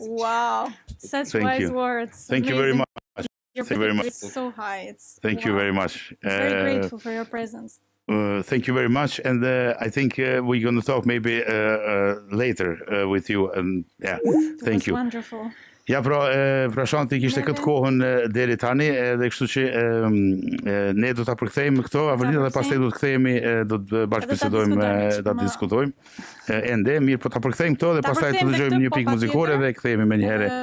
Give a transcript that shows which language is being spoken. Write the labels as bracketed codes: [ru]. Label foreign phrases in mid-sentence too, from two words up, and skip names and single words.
[en] Wow. Such wise words. Thank you very much. Thank you very much. It's so high. Thank you very much. Very grateful for your presence. Thank you very much, and I think we're going to talk maybe later with you. And thank you. Wonderful. [sq] Ja, Prashant kishte këtë kohën deri tani, edhe kështu që ne do ta përkthejmë këto avëlina dhe pastaj do të kthehemi, do të bashkëbisedojmë, do të diskutojmë ende, mirë, po ta përkthejmë këto dhe pastaj të dëgjojmë një pikë muzikore dhe kthehemi më një herë.